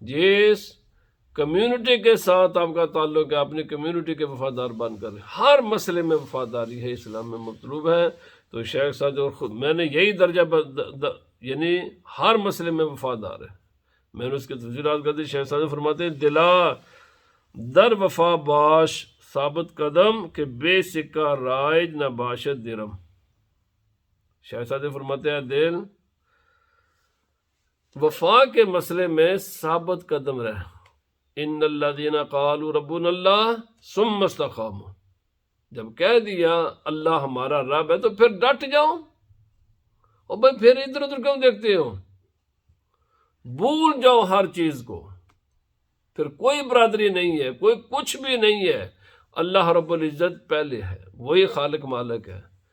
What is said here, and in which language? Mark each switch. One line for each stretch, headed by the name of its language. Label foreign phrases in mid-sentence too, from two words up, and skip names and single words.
Urdu: جس کمیونٹی کے ساتھ آپ کا تعلق ہے، اپنی کمیونٹی کے وفادار بن کر رہے ہیں۔ ہر مسئلے میں وفاداری ہے، اسلام میں مطلوب ہے۔ تو شیخ صاحب اور خود میں نے یہی درجہ یعنی ہر مسئلے میں وفادار ہے۔ میں نے اس کے تفصیلات کر دی۔ شیخ صاحب فرماتے ہیں
Persian: دلا در وفا باش ثابت قدم کہ بے سکہ رائج نہ باشد درم۔
Urdu: شیخ صاحب فرماتے ہیں دل وفا کے مسئلے میں ثابت قدم رہ۔
Arabic: ان الذین قالوا ربنا اللہ ثم استقاموا،
Urdu: جب کہہ دیا اللہ ہمارا رب ہے تو پھر ڈٹ جاؤ، اور بھائی پھر ادھر ادھر کیوں دیکھتے ہو؟ بھول جاؤ ہر چیز کو، پھر کوئی برادری نہیں ہے، کوئی کچھ بھی نہیں ہے، اللہ رب العزت پہلے ہے، وہی خالق مالک ہے۔